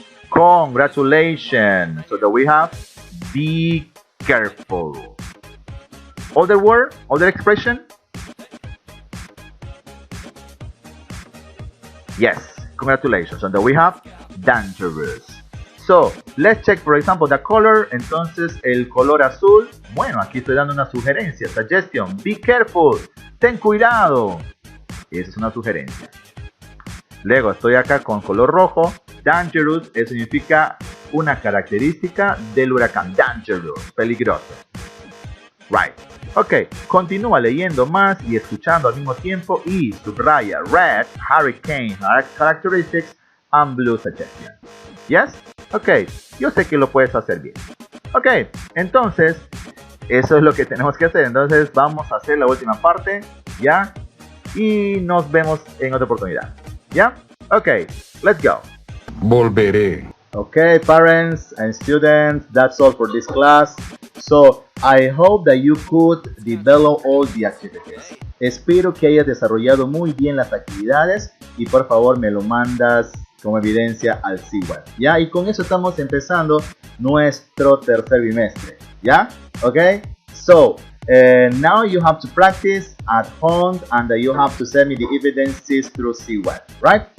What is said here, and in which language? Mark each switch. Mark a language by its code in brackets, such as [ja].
[en] Congratulations. So that we have be careful. Other word, other expression? Yes, congratulations. And that we have dangerous. So, let's check, for example, the color. [es] Entonces, el color azul. Bueno, aquí estoy dando una sugerencia. [en] Suggestion. Be careful. [es] Ten cuidado. Esa es una sugerencia. Luego, estoy acá con color rojo. [en] Dangerous. [es] Eso significa una característica del huracán. [en] Dangerous. [es] Peligroso. [en] Right. Ok. [es] Continúa leyendo más y escuchando al mismo tiempo. Y subraya [en] red, hurricane, characteristics, and blue suggestion. Yes? [es] Ok, yo sé que lo puedes hacer bien. Ok, entonces, eso es lo que tenemos que hacer. Entonces, vamos a hacer la última parte, ¿ya? Y nos vemos en otra oportunidad, ¿ya? [en] Ok, let's go. [es] Volveré. [en] Okay, parents and students, that's all for this class. So, I hope that you could develop all the activities. [es] Espero que hayas desarrollado muy bien las actividades y por favor me lo mandas como evidencia al CWAT, ¿ya? Y con eso estamos empezando nuestro tercer bimestre, ¿ya? [en] Okay? So, now you have to practice at home and you have to send me the evidences through CWAT, right?